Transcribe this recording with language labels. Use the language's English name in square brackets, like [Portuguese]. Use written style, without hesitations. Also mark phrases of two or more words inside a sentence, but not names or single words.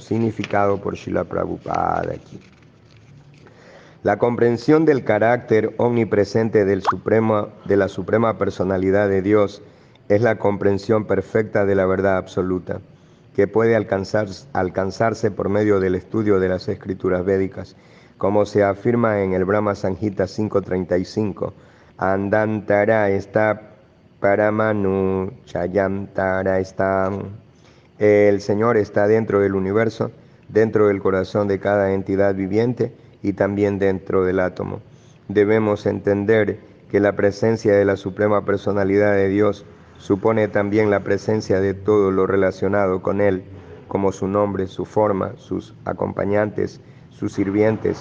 [Spanish] Significado por Srila Prabhupada aquí. La comprensión del carácter omnipresente de la Suprema Personalidad de Dios es la comprensión perfecta de la verdad absoluta, que puede alcanzarse por medio del estudio de las escrituras védicas, como se afirma en el Brahma Samhita 5.35. [Sanskrit] Andantara está paramanu chayantara está. [Spanish] El Señor está dentro del universo, dentro del corazón de cada entidad viviente y también dentro del átomo. Debemos entender que la presencia de la Suprema Personalidad de Dios supone también la presencia de todo lo relacionado con Él, como su nombre, su forma, sus acompañantes, sus sirvientes.